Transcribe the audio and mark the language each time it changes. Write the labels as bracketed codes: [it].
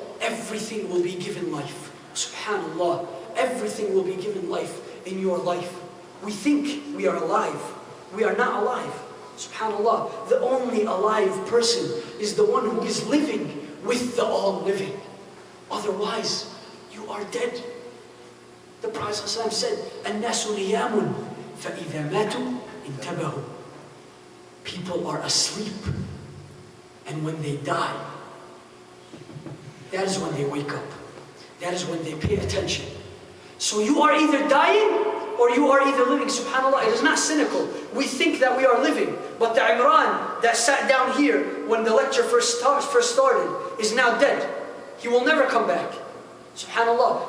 [en] Everything will be given life. SubhanAllah. Everything will be given life in your life. We think we are alive. We are not alive. SubhanAllah. The only alive person is the one who is living with the all-living. Otherwise, you are dead. The Prophet ﷺ said, [ar] النَّاسُ نِيَامٌ فَإِذَا مَاتُوا انْتَبَهُوا. [en] People are asleep, and when they die, that is when they wake up. That is when they pay attention. So you are either dying or you are either living. SubhanAllah, it is not cynical. We think that we are living, but the Imran that sat down here when the lecture first started is now dead. He will never come back. SubhanAllah.